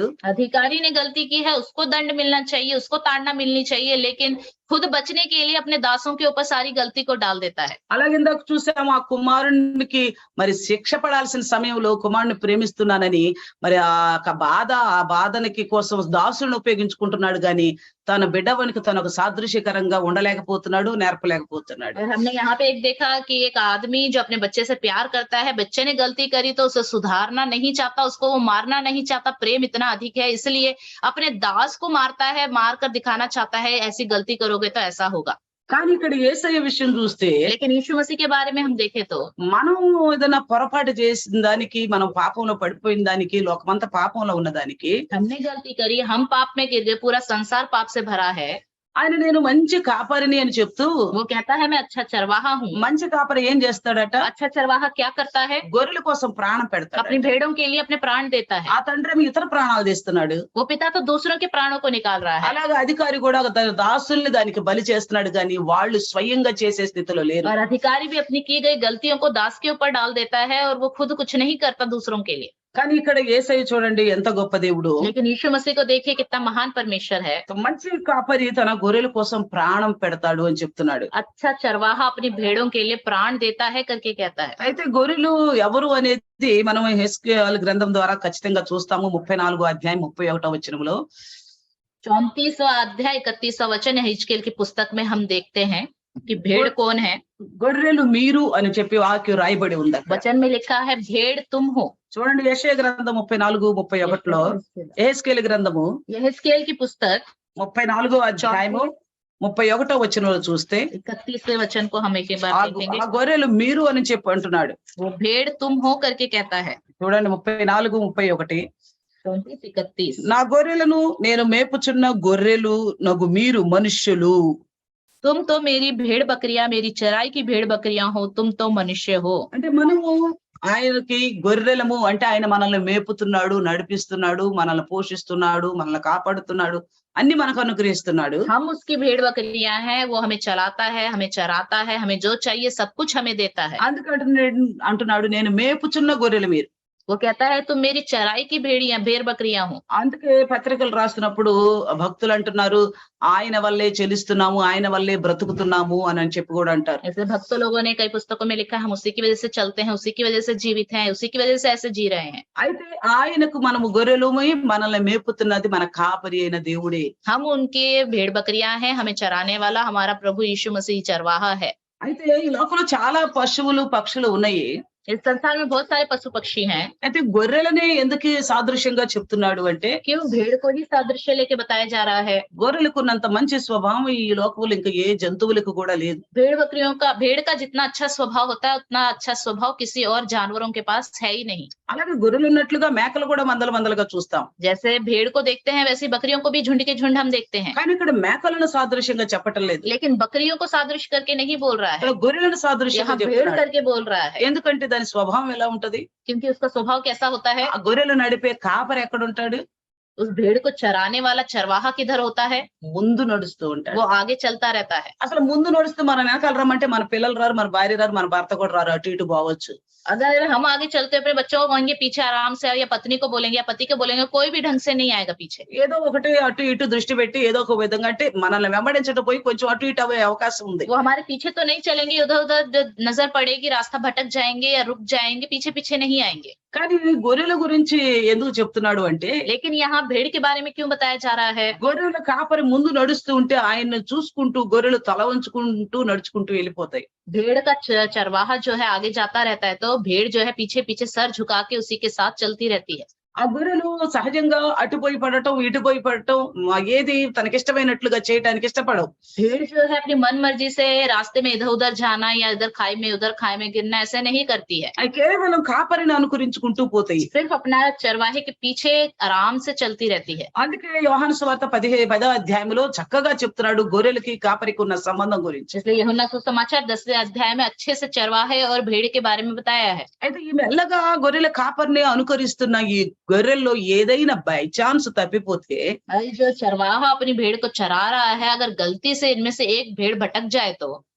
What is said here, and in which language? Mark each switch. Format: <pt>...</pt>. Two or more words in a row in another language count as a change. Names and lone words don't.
<hi>अधिकारी ने गलती की है, उसको दंड मिलना चाहिए, उसको ताड़ना मिलनी चाहिए, लेकिन खुद बचने के लिए अपने दासों के ऊपर सारी गलती को डाल देता है।</hi> <te>అలాగే ఇందాక చూసాము, ఆ కుమారునికి మరి శిక్ష పడాల్సిన సమయంలో కుమారుని ప్రేమిస్తున్నానని మరి ఆ బాధనికి కోసం దాసులను ఉపయోగించుకుంటున్నాడు గాని తన బిడ్డవనికి తన ఒక సాదృశ్యకరంగా ఉండలేకపోతున్నాడు, నేర్పలేకపోతున్నాడు.</te> <hi>और हमने यहाँ पे एक देखा कि एक आदमी जो अपने बच्चे से प्यार करता है, बच्चे ने गलती करी तो उसे सुधारना नहीं चाहता, उसको वो मारना नहीं चाहता, प्रेम इतना अधिक है इसलिए अपने दास को मारता है, मार कर दिखाना चाहता है ऐसी गलती करोगे तो ऐसा होगा।</hi> <te>కానీ ఇక్కడ యేసయ్య విషయం చూస్తే,</te> <hi>लेकिन यीशु मसीह के बारे में हम देखें तो</hi> <te>మనం ఏదైనా పొరపాటు చేసిన దానికి, మనం పాపంలో పడిపోయిన దానికి, లోకమంతా పాపంలో ఉన్న దానికి</te> <hi>हमने गलती करी, हम पाप में गिर गए, पूरा संसार पाप से भरा है,</hi> <te>ఆయన నేను మంచి కాపరిని అని చెప్తూ</te> <hi>वो कहता है मैं अच्छा चरवाहा हूँ।</hi> <te>మంచి కాపరి ఏం చేస్తాడట?</te> <hi>अच्छा चरवाहा क्या करता है?</hi> <te>గొర్రెల కోసం ప్రాణం పెడతాడు.</te> <hi>अपनी भेड़ों के लिए अपने प्राण देता है।</hi> <te>ఆ తండ్రి ఇతర ప్రాణాలు తీస్తున్నాడు.</te> <hi>वो पिता तो दूसरों के प्राणों को निकाल रहा है।</hi> <te>అలాగే అధికారి కూడా తన దాసుల్ని దానికి బలి చేస్తున్నాడు గాని వాళ్ళు స్వయంగా చేసే స్థితిలో లేరు.</te> <hi>और अधिकारी भी अपनी की गई गलतियों को दास के ऊपर डाल देता है और वो खुद कुछ नहीं करता दूसरों के लिए।</hi> <te>కానీ ఇక్కడ యేసయ్య చూడండి ఎంత గొప్ప దేవుడు.</te> <hi>लेकिन यीशु मसीह को देखिए कितना महान परमेश्वर है।</hi> <te>మంచి కాపరి తన గొర్రెల కోసం ప్రాణం పెడతాడు అని చెప్తున్నాడు.</te> <hi>अच्छा चरवाहा अपनी भेड़ों के लिए प्राण देता है करके कहता है।</hi> <te>అయితే గొర్రెలు ఎవరు అనేది మనం హెస్కేల్ గ్రంథం ద్వారా ఖచ్చితంగా చూస్తాము. 34వ అధ్యాయం 31వ వచనంలో</te> <hi>34वां अध्याय 31वां वचन हिजकीएल की पुस्तक में हम देखते हैं कि भेड़ कौन है।</hi> <te>గొర్రెలు మీరు అని చెప్పి వాక్యం రాయబడి ఉంది.</te> <hi>वचन में लिखा है भेड़ तुम हो।</hi> <te>చూడండి యెషయా గ్రంథం 34:31లో హెస్కేల్ గ్రంథము</te> <hi>यहेजकेल की पुस्तक</hi> <te>34వ అధ్యాయము 31వ వచనంలో చూస్తే</te> <hi>31वें वचन को हम एक बार देखेंगे।</hi> <te>ఆ గొర్రెలు మీరు అని చెప్పి అంటున్నాడు.</te> <hi>वो भेड़ तुम हो करके कहता है।</hi> <te>చూడండి 34:31 34-31 నా గొర్రెలను నేను మేపుచున్న గొర్రెలు నగు మీరు మనుష్యులు.</te> <hi>तुम तो मेरी भेड़ बकरियां मेरी चराई की भेड़ बकरियां हो तुम तो मनुष्य हो।</hi> <te>అంటే మనము ఆయనకి గొర్రెలము అంటే ఆయన మనల్ని మేపుతున్నాడు, నడిపిస్తున్నాడు, మనల్ని పోషిస్తున్నాడు, మనల్ని కాపాడుతున్నాడు, అన్ని మనకు అనుగ్రహిస్తున్నాడు.</te> <hi>हम उसकी भेड़ बकरियां हैं, वो हमें चलाता है, हमें चराता है, हमें जो चाहिए सब कुछ हमें देता है।</hi> <te>అందుకంటే అంటున్నాడు నేను మేపుచున్న గొర్రెలు మీరు.</te> <hi>वो कहता है तुम मेरी चराई की भेड़ बकरियां हो।</hi> <te>అందుకే పత్రికలు రాస్తున్నప్పుడు భక్తులు అంటున్నారు ఆయన వల్లే చెలిస్తున్నాము, ఆయన వల్లే బ్రతుకుతున్నాము అని చెప్పి కూడా అంటారు.</te> <hi>ऐसे भक्त लोगों ने कई पुस्तकों में लिखा है हम उसी की वजह से चलते हैं, उसी की वजह से जीवित हैं, उसी की वजह से ऐसे जी रहे हैं।</hi> <te>అయితే ఆయనకు మనము గొర్రెలమై మనల్ని మేపుతున్నది మన కాపరి అయిన దేవుడే.</te> <hi>हम उनके भेड़ बकरियां हैं, हमें चराने वाला हमारा प्रभु यीशु मसीह चरवाहा है।</hi> <te>అయితే ఈ లోకంలో చాలా పశువులు పక్షులు ఉన్నాయి.</te> <hi>इस संसार में बहुत सारे पशु पक्षी हैं।</hi> <te>అయితే గొర్రెలనే ఎందుకు సాదృశ్యంగా చెప్తున్నాడు అంటే</te> <hi>क्यों भेड़ को ही सादृश्य लेके बताया जा रहा है।</hi> <te>గొర్రెలకున్నంత మంచి స్వభావం ఈ లోకంలో ఇంకా ఏ జంతువులకు కూడా లేదు.</te> <hi>भेड़ का जितना अच्छा स्वभाव होता है उतना अच्छा स्वभाव किसी और जानवरों के पास है ही नहीं।</hi> <te>అలాగే గొర్రెలు ఉన్నట్లుగా మేకలు కూడా మందల మందలుగా చూస్తాం.</te> <hi>जैसे भेड़ को देखते हैं वैसे बकरियों को भी झुंड के झुंड हम देखते हैं।</hi> <te>కానీ ఇక్కడ మేకలను సాదృశ్యంగా చెప్పటం లేదు.</te> <hi>लेकिन बकरियों को सादृश्य करके नहीं बोल रहा है,</hi> <te>ఇక్కడ గొర్రెలను సాదృశ్యంగా</te> <hi>यहाँ भेड़</hi> <te>చెప్తున్నాడు.</te> <hi>करके बोल रहा है।</hi> <te>ఎందుకంటే దాని స్వభావం ఎలా ఉంటది?</te> <hi>क्योंकि उसका स्वभाव कैसा होता है।</hi> <te>ఆ గొర్రెలు నడిపే కాపరి ఎక్కడ ఉంటాడు?</te> <hi>उस भेड़ को चराने वाला चरवाहा किधर होता है?</hi> <te>ముందు నడుస్తూ ఉంటాడు.</te> <hi>वो आगे चलता रहता है।</hi> <te>అసలు ముందు నడుస్తూ మనం వెనకాల రమ్మంటే మన పిల్లలు రారు, మన భార్య రారు, మన భర్త కూడా రారు, అటు ఇటు పోవచ్చు.</te> <hi>अगर हम आगे चलते अपने बच्चों को कहेंगे पीछे आराम से, या पत्नी को बोलेंगे या पति को बोलेंगे, कोई भी ढंग से नहीं आएगा पीछे।</hi> <te>ఏదో ఒకటి అటు ఇటు దృష్టి పెట్టి ఏదో ఒక విధంగా అంటే మనల్ని వెంబడించడం పోయి కొంచెం అటు ఇటు అయ్యే అవకాశం ఉంది.</te> <hi>वो हमारे पीछे तो नहीं चलेंगे, उधर उधर नजर पड़ेगी, रास्ता भटक जाएंगे या रुक जाएंगे, पीछे पीछे नहीं आएंगे।</hi> <te>కానీ గొర్రెల గురించి ఎందుకు చెప్తున్నాడు అంటే</te> <hi>लेकिन यहाँ भेड़ के बारे में क्यों बताया जा रहा है?</hi> <te>గొర్రెల కాపరి ముందు నడుస్తూ ఉంటే ఆయన్ని చూసుకుంటూ గొర్రెలు తల వంచుకుంటూ నడుచుకుంటూ వెళ్ళిపోతాయి.</te> <hi>भेड़ का चरवाहा जो है आगे जाता रहता है, तो भेड़ जो है पीछे पीछे सर झुका के उसी के साथ चलती रहती है।</hi> <te>ఆ గొర్రెలు సహజంగా అటుపోయి పడటం ఇటుపోయి పడటం ఏది తనకిష్టమైనట్లుగా చేయడానికి ఇష్టపడవు.</te> <hi>भेड़ जो है अपनी मन मर्जी से रास्ते में इधर उधर जाना या इधर खाई में गिरना ऐसे नहीं करती है।</hi> <te>అవి కేవలం కాపరిని అనుకరించుకుంటూ పోతాయి.</te> <hi>सिर्फ अपना चरवाहे के पीछे आराम से चलती रहती है।</hi> <te>అందుకే యోహాను సువార్త 10వ అధ్యాయంలో చక్కగా చెప్తున్నాడు గొర్రెలకి కాపరికి ఉన్న సంబంధం గురించి.</te> <hi>इसलिए यूहन्ना सुसमाचार 10वें अध्याय में अच्छे से चरवाहे और भेड़ के बारे में बताया है।</hi> <te>అయితే ఈ మెల్లగా గొర్రెల కాపరిని అనుకరిస్తున్న ఈ గొర్రెల్లో ఏదైనా</te> <en>by chance</en> <te>తప్పిపోతే</te> <hi>जो चरवाहा अपनी भेड़ को चरा रहा है, अगर गलती से इनमें से एक भेड़ भटक जाए तो</hi>